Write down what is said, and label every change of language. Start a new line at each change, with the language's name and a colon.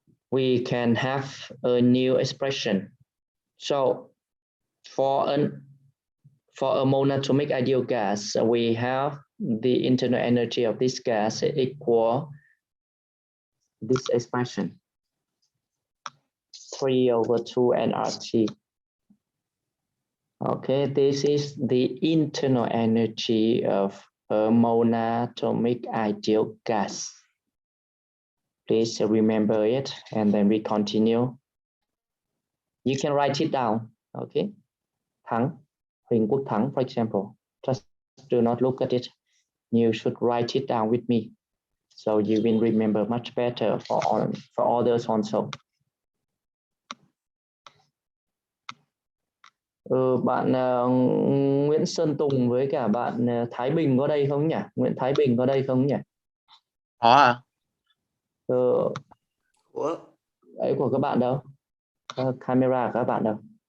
English: We can have a new expression. So for a monatomic ideal gas, we have the internal energy of this gas equal this expression, 3/2 nRT. Okay, this is the internal energy of a monatomic ideal gas. Please remember it, and then we continue. You can write it down. Okay, Thắng, Huỳnh Quốc Thắng, for example. Just do not look at it. You should write it down with me, so you will remember much better for others also.
Vietnamese: Bạn Nguyễn Sơn Tùng với cả bạn Thái Bình có đây không nhỉ? Nguyễn Thái Bình có đây không nhỉ? Có à? Ấy của các bạn đâu? Camera của các bạn đâu?